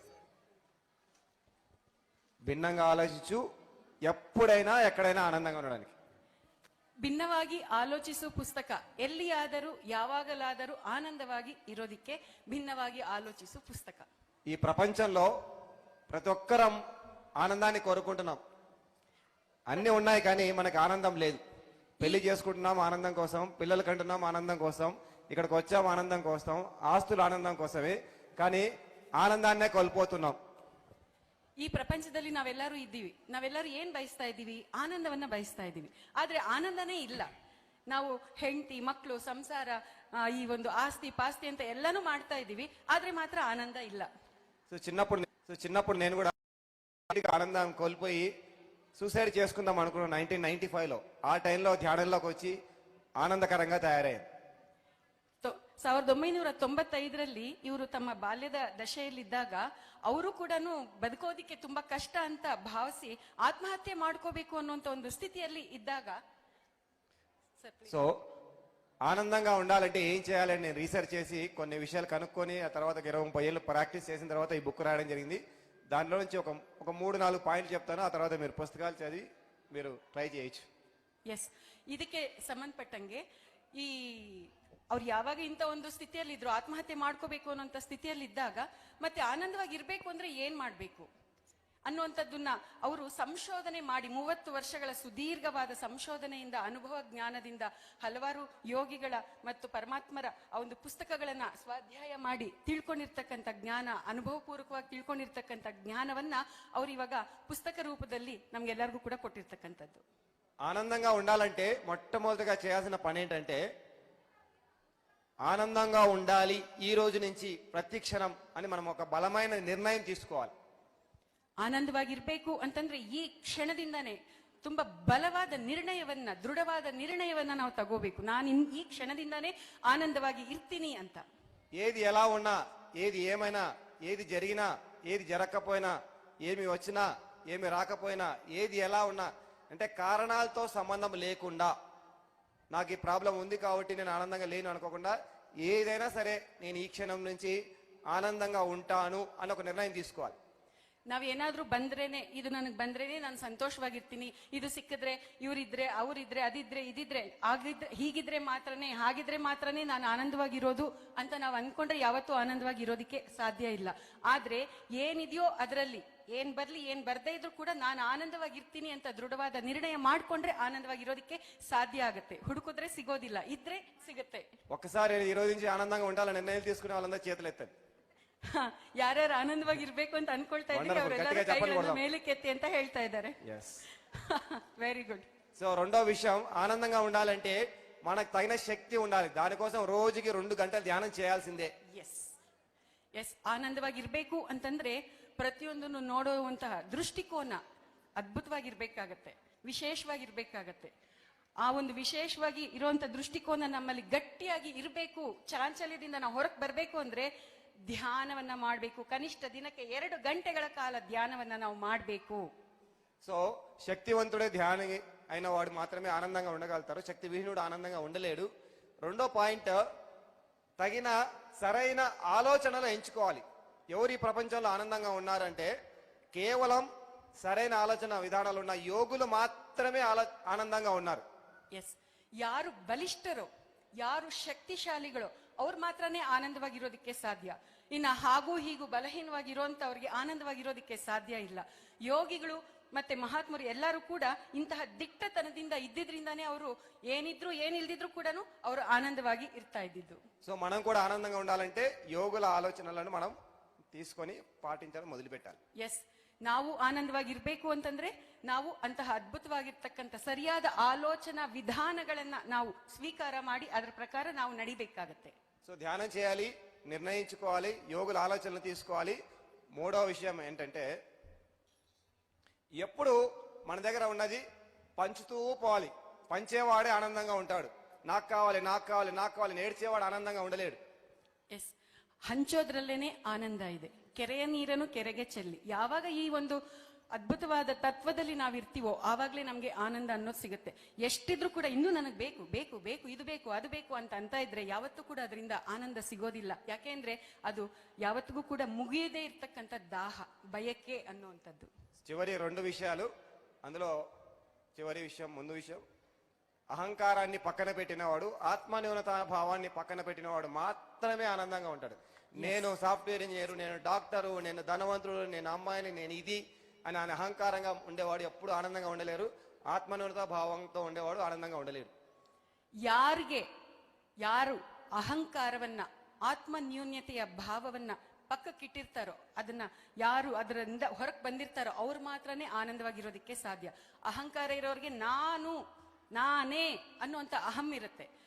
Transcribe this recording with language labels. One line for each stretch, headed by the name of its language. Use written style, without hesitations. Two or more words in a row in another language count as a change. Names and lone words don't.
Telugu: భిన్నంగా ఆలోచించు, ఎప్పుడైనా ఎక్కడైనా ఆనందంగా ఉండడానికి.
Kannada: ಭಿನ್ನವಾಗಿ ಆಲೋಚಿಸುವ ಪುಸ್ತಕ ಎಲ್ಲಿಯಾದರೂ ಯಾವಾಗಲಾದರೂ ಆನಂದವಾಗಿ ಇರೋದಿಕ್ಕೆ ಭಿನ್ನವಾಗಿ ಆಲೋಚಿಸುವ ಪುಸ್ತಕ.
Telugu: ఈ ప్రపంచంలో ప్రతి ఒక్కరం ఆనందాన్ని కోరుకుంటున్నాం. అన్ని ఉన్నాయి కానీ మనకు ఆనందం లేదు. పెళ్లి చేసుకుంటున్నాం ఆనందం కోసం, పిల్లలు కంటున్నాం ఆనందం కోసం, ఇక్కడికి వచ్చాం ఆనందం కోసం, ఆస్తులు ఆనందం కోసమే, కానీ ఆనందాన్నే కోల్పోతున్నాం.
Kannada: ಈ ಪ್ರಪಂಚದಲ್ಲಿ ನಾವೆಲ್ಲರೂ ಇದ್ದೀವಿ, ನಾವೆಲ್ಲರೂ ಏನ್ ಬಯಸ್ತಾ ಇದ್ದೀವಿ? ಆನಂದವನ್ನ ಬಯಸ್ತಾ ಇದ್ದೀವಿ. ಆದ್ರೆ ಆನಂದನೇ ಇಲ್ಲ. ನಾವು ಹೆಂಡತಿ, ಮಕ್ಕಳು, ಸಂಸಾರ, ಈ ಒಂದು ಆಸ್ತಿ ಪಾಸ್ತಿ ಅಂತ ಎಲ್ಲಾನು ಮಾಡ್ತಾ ಇದ್ದೀವಿ, ಆದ್ರೆ ಮಾತ್ರ ಆನಂದ ಇಲ್ಲ.
Telugu: సో చిన్నప్పుడు నేను కూడా ఆనందం కోల్పోయి సూసైడ్ చేసుకుందాం అనుకున్నాం 1995లో. ఆ టైంలో ధ్యానంలోకి వచ్చి ఆనందకరంగా తయారయ్యారు.
Kannada: 1995ರಲ್ಲಿ ಇವರು ತಮ್ಮ ಬಾಲ್ಯದ ದಶೆಯಲ್ಲಿದ್ದಾಗ ಅವರು ಕೂಡ ಬದುಕೋದಿಕ್ಕೆ ತುಂಬಾ ಕಷ್ಟ ಅಂತ ಭಾವಿಸಿ ಆತ್ಮಹತ್ಯೆ ಮಾಡ್ಕೋಬೇಕು ಅನ್ನುವಂತ ಒಂದು ಸ್ಥಿತಿಯಲ್ಲಿ ಇದ್ದಾಗ
Telugu: సో ఆనందంగా ఉండాలంటే ఏం చేయాలని నేను రీసెర్చ్ చేసి కొన్ని విషయాలు కనుక్కొని ఆ తర్వాత 20-30 ఏళ్ళు ప్రాక్టీస్ చేసిన తర్వాత ఈ బుక్ రాయడం జరిగింది. దాంట్లో నుంచి ఒక 3-4 పాయింట్లు చెప్తాను. ఆ తర్వాత మీరు పుస్తకాలు చదివి మీరు ట్రై చేయొచ్చు.
Kannada: ಎಸ್, ಇದಕ್ಕೆ ಸಂಬಂಧಪಟ್ಟಂಗೆ ಈ ಅವ್ರು ಯಾವಾಗ ಇಂಥ ಒಂದು ಸ್ಥಿತಿಯಲ್ಲಿ ಇದ್ರು, ಆತ್ಮಹತ್ಯೆ ಮಾಡ್ಕೋಬೇಕು ಅನ್ನೋಂಥ ಸ್ಥಿತಿಯಲ್ಲಿ ಇದ್ದಾಗ ಮತ್ತೆ ಆನಂದವಾಗಿ ಇರ್ಬೇಕು ಅಂದ್ರೆ ಏನ್ ಮಾಡ್ಬೇಕು ಅನ್ನುವಂಥದ್ದನ್ನ ಅವರು ಸಂಶೋಧನೆ ಮಾಡಿ 30 ವರ್ಷಗಳ ಸುದೀರ್ಘವಾದ ಸಂಶೋಧನೆಯಿಂದ, ಅನುಭವ ಜ್ಞಾನದಿಂದ ಹಲವಾರು ಯೋಗಿಗಳ ಮತ್ತು ಪರಮಾತ್ಮರ ಆ ಒಂದು ಪುಸ್ತಕಗಳನ್ನ ಸ್ವಾಧ್ಯಾಯ ಮಾಡಿ ತಿಳ್ಕೊಂಡಿರ್ತಕ್ಕಂಥ ಜ್ಞಾನ, ಅನುಭವಪೂರ್ವಕವಾಗಿ ತಿಳ್ಕೊಂಡಿರ್ತಕ್ಕಂಥ ಜ್ಞಾನವನ್ನ ಅವ್ರು ಇವಾಗ ಪುಸ್ತಕ ರೂಪದಲ್ಲಿ ನಮ್ಗೆಲ್ಲರಿಗೂ ಕೂಡ ಕೊಟ್ಟಿರ್ತಕ್ಕಂಥದ್ದು.
Telugu: ఆనందంగా ఉండాలంటే మొట్టమొదటిగా చేయాల్సిన పని ఏంటంటే ఆనందంగా ఉండాలి ఈ రోజు నుంచి ప్రతి క్షణం అని మనం ఒక బలమైన నిర్ణయం తీసుకోవాలి.
Kannada: ಆನಂದವಾಗಿರ್ಬೇಕು ಅಂತಂದ್ರೆ ಈ ಕ್ಷಣದಿಂದಾನೇ ತುಂಬಾ ಬಲವಾದ ನಿರ್ಣಯವನ್ನ, ದೃಢವಾದ ನಿರ್ಣಯವನ್ನ ನಾವು ತಗೋಬೇಕು. ನಾನು ಈ ಕ್ಷಣದಿಂದಾನೇ ಆನಂದವಾಗಿ ಇರ್ತೀನಿ ಅಂತ.
Telugu: ఏది ఎలా ఉన్నా, ఏది ఏమైనా, ఏది జరిగినా, ఏది జరగకపోయినా, ఏమి వచ్చినా, ఏమి రాకపోయినా, ఏది ఎలా ఉన్నా అంటే కారణాలతో సంబంధం లేకుండా నాకు ఈ ప్రాబ్లం ఉంది కాబట్టి నేను ఆనందంగా లేను అనుకోకుండా ఏదైనా సరే నేను ఈ క్షణం నుంచి ఆనందంగా ఉంటాను అని ఒక నిర్ణయం తీసుకోవాలి.
Kannada: ನಾವೇನಾದ್ರೂ ಬಂದ್ರೇನೆ, ಇದು ನನಗೆ ಬಂದ್ರೇನೆ ನಾನು ಸಂತೋಷವಾಗಿರ್ತೀನಿ, ಇದು ಸಿಕ್ಕಿದ್ರೆ ಇವರಿದ್ರೆ ಅವರಿದ್ರೆ ಅದಿದ್ರೆ ಇದಿದ್ರೆ ಆಗಿದ್ರೆ ಹೀಗಿದ್ರೆ ಮಾತ್ರನೇ, ಹಾಗಿದ್ರೆ ಮಾತ್ರನೇ ನಾನು ಆನಂದವಾಗಿರೋದು ಅಂತ ನಾವು ಅನ್ಕೊಂಡ್ರೆ ಯಾವತ್ತೂ ಆನಂದವಾಗಿರೋದಿಕ್ಕೆ ಸಾಧ್ಯ ಇಲ್ಲ. ಆದ್ರೆ ಏನಿದೆಯೋ ಅದರಲ್ಲಿ ಏನ್ ಬರ್ಲಿ ಏನ್ ಬರ್ದೇ ಇದ್ರು ಕೂಡ ನಾನು ಆನಂದವಾಗಿರ್ತೀನಿ ಅಂತ ದೃಢವಾದ ನಿರ್ಣಯ ಮಾಡ್ಕೊಂಡ್ರೆ ಆನಂದವಾಗಿರೋದಿಕ್ಕೆ ಸಾಧ್ಯ ಆಗುತ್ತೆ. ಹುಡುಕಿದ್ರೆ ಸಿಗೋದಿಲ್ಲ, ಇದ್ರೆ ಸಿಗುತ್ತೆ.
Telugu: ఒక్కసారి ఈ రోజు నుంచి ఆనందంగా ఉండాలని నిర్ణయం తీసుకునే వాళ్ళందరూ చేతులు ఎత్తండి.
Kannada: ಯಾರ್ಯಾರು ಆನಂದವಾಗಿರ್ಬೇಕು ಅಂತ ಅನ್ಕೊಳ್ತಾ ಇದ್ದೀರಿ ಅವರೆಲ್ಲರೂ ಕೈಗಳನ್ನು ಮೇಲಕ್ಕೆ ಎತ್ತಿ ಅಂತ ಹೇಳ್ತಾ ಇದ್ದಾರೆ.
English: very good.
Telugu: సో రెండో విషయం, ఆనందంగా ఉండాలంటే మనకు తగిన శక్తి ఉండాలి. దానికోసం రోజుకి 2 గంటలు ధ్యానం చేయాల్సిందే.
English: yes yes,
Kannada: ಆನಂದವಾಗಿರ್ಬೇಕು ಅಂತಂದ್ರೆ ಪ್ರತಿಯೊಂದನ್ನು ನೋಡುವಂತಹ ದೃಷ್ಟಿಕೋನ ಅದ್ಭುತವಾಗಿರ್ಬೇಕಾಗತ್ತೆ, ವಿಶೇಷವಾಗಿರ್ಬೇಕಾಗತ್ತೆ. ಆ ಒಂದು ವಿಶೇಷವಾಗಿ ಇರುವಂತ ದೃಷ್ಟಿಕೋನ ನಮ್ಮಲ್ಲಿ ಗಟ್ಟಿಯಾಗಿ ಇರಬೇಕು. ಚಾಂಚಲ್ಯದಿಂದ ನಾವು ಹೊರಗೆ ಬರಬೇಕು ಅಂದ್ರೆ ಧ್ಯಾನವನ್ನ ಮಾಡಬೇಕು. ಕನಿಷ್ಠ ದಿನಕ್ಕೆ 2 ಗಂಟೆಗಳ ಕಾಲ ಧ್ಯಾನವನ್ನ ನಾವು ಮಾಡಬೇಕು.
Telugu: సో శక్తివంతుడే ధ్యాని అయిన వాడు మాత్రమే ఆనందంగా ఉండగలుగుతారు. శక్తి విహీనుడు ఆనందంగా ఉండలేడు. రెండో పాయింట్, తగిన సరైన ఆలోచనలు ఎంచుకోవాలి. ఎవరు ఈ ప్రపంచంలో ఆనందంగా ఉన్నారంటే కేవలం సరైన ఆలోచన విధానాలు ఉన్న యోగులు మాత్రమే ఆనందంగా ఉన్నారు.
Kannada: ಎಸ್, ಯಾರು ಬಲಿಷ್ಠರೋ, ಯಾರು ಶಕ್ತಿಶಾಲಿಗಳು ಅವ್ರು ಮಾತ್ರನೇ ಆನಂದವಾಗಿರೋದಕ್ಕೆ ಸಾಧ್ಯ. ಇನ್ನ ಹಾಗೂ ಹೀಗೂ ಬಲಹೀನವಾಗಿರುವಂತವ್ರಿಗೆ ಆನಂದವಾಗಿರೋದಕ್ಕೆ ಸಾಧ್ಯ ಇಲ್ಲ. ಯೋಗಿಗಳು ಮತ್ತೆ ಮಹಾತ್ಮರು ಎಲ್ಲರೂ ಕೂಡ ಇಂತಹ ದಿಟ್ಟತನದಿಂದ ಇದ್ದಿದ್ರಿಂದಾನೇ ಅವರು ಏನಿದ್ರು ಏನಿಲ್ದಿದ್ರು ಕೂಡ ಅವರು ಆನಂದವಾಗಿ ಇರ್ತಾ ಇದ್ದಿದ್ದು.
Telugu: సో మనం కూడా ఆనందంగా ఉండాలంటే యోగుల ఆలోచనలను మనం తీసుకొని పాటించడం మొదలుపెట్టాలి.
Kannada: ಎಸ್, ನಾವು ಆನಂದವಾಗಿರ್ಬೇಕು ಅಂತಂದ್ರೆ ನಾವು ಅಂತಹ ಅದ್ಭುತವಾಗಿರ್ತಕ್ಕಂಥ ಸರಿಯಾದ ಆಲೋಚನಾ ವಿಧಾನಗಳನ್ನ ನಾವು ಸ್ವೀಕಾರ ಮಾಡಿ ಅದರ ಪ್ರಕಾರ ನಾವು ನಡಿಬೇಕಾಗತ್ತೆ.
Telugu: సో ధ్యానం చేయాలి, నిర్ణయించుకోవాలి, యోగుల ఆలోచనలు తీసుకోవాలి. మూడో విషయం ఏంటంటే ఎప్పుడు మన దగ్గర ఉన్నది పంచుతూ పోవాలి. పంచేవాడే ఆనందంగా ఉంటాడు. నాకు కావాలి నాకు కావాలి నాకు కావాలి నేర్చేవాడు ఆనందంగా ఉండలేడు.
Kannada: ಎಸ್, ಹಂಚೋದ್ರಲ್ಲೇನೆ ಆನಂದ ಇದೆ. ಕೆರೆಯ ನೀರನ್ನು ಕೆರೆಗೆ ಚೆಲ್ಲಿ. ಯಾವಾಗ ಈ ಒಂದು ಅದ್ಭುತವಾದ ತತ್ವದಲ್ಲಿ ನಾವಿರ್ತೀವೋ ಆವಾಗ್ಲೇ ನಮ್ಗೆ ಆನಂದ ಅನ್ನೋದು ಸಿಗುತ್ತೆ. ಎಷ್ಟಿದ್ರು ಕೂಡ ಇನ್ನೂ ನನಗೆ ಬೇಕು ಬೇಕು ಬೇಕು ಇದು ಬೇಕು ಅದು ಬೇಕು ಅಂತ ಇದ್ರೆ ಯಾವತ್ತೂ ಕೂಡ ಅದರಿಂದ ಆನಂದ ಸಿಗೋದಿಲ್ಲ. ಯಾಕೆಂದ್ರೆ ಅದು ಯಾವತ್ತಿಗೂ ಕೂಡ ಮುಗಿಯದೇ ಇರ್ತಕ್ಕಂಥ ದಾಹ, ಬಯಕೆ ಅನ್ನುವಂಥದ್ದು.
Telugu: చివరి 2 విషయాలు, అందులో చివరి విషయం, ముందు విషయం, అహంకారాన్ని పక్కన పెట్టినవాడు, ఆత్మన్యూనత భావాన్ని పక్కన పెట్టినవాడు మాత్రమే ఆనందంగా ఉంటాడు. నేను
English: software engineer,
Telugu: నేను డాక్టరు, నేను ధనవంతుడు, నేను అమ్మాయిని, నేను ఇది అని అహంకారంగా ఉండేవాడు ఎప్పుడు ఆనందంగా ఉండలేరు. ఆత్మన్యూనత భావంతో ఉండేవాడు ఆనందంగా ఉండలేరు.
Kannada: ಯಾರು ಅಹಂಕಾರವನ್ನ, ಆತ್ಮನ್ಯೂನ್ಯತೆಯ ಭಾವವನ್ನ ಪಕ್ಕಕ್ಕಿಟ್ಟಿರ್ತಾರೋ, ಅದನ್ನ ಯಾರು ಅದರಿಂದ ಹೊರಗೆ ಬಂದಿರ್ತಾರೋ ಅವ್ರು ಮಾತ್ರನೇ ಆನಂದವಾಗಿರೋದಕ್ಕೆ ಸಾಧ್ಯ. ಅಹಂಕಾರ ಇರೋರಿಗೆ ನಾನೇ ಅನ್ನುವಂತ ಅಹಂ ಇರುತ್ತೆ.